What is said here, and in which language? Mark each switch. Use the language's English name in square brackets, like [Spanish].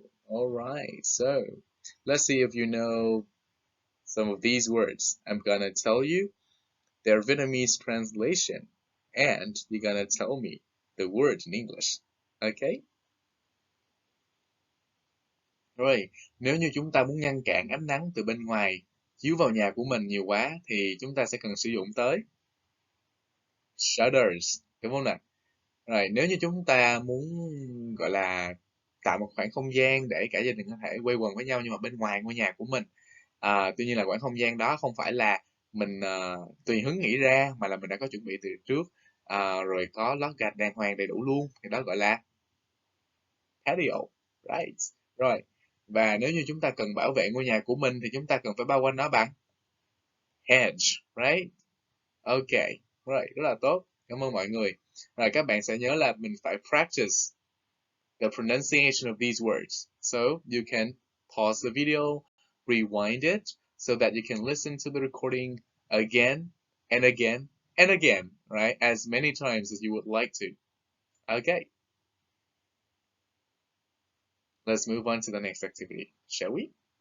[English] All right, so let's see if you know some of these words. I'm gonna tell you their Vietnamese translation, and you're gonna tell me the word in English. Okay? [Vietnamese] Rồi, nếu như chúng ta muốn ngăn cản ánh nắng từ bên ngoài chiếu vào nhà của mình nhiều quá thì chúng ta sẽ cần sử dụng tới shutters, đúng không nào? Rồi, nếu như chúng ta muốn gọi là tạo một khoảng không gian để cả gia đình có thể quây quần với nhau nhưng mà bên ngoài ngôi nhà của mình, tuy nhiên là khoảng không gian đó không phải là mình tùy hứng nghĩ ra mà là mình đã có chuẩn bị từ trước, rồi có lót gạch đàng hoàng đầy đủ luôn, thì đó gọi là patio, right? Rồi, và nếu như chúng ta cần bảo vệ ngôi nhà của mình thì chúng ta cần phải bao quanh nó bằng hedge, right? Ok, rồi, rất là tốt. Cảm ơn mọi người. Rồi, các bạn sẽ nhớ là mình phải [English] practice the pronunciation of these words. So, you can pause the video, rewind it, so that you can listen to the recording again and again and again, right? As many times as you would like to. Okay. Let's move on to the next activity, shall we?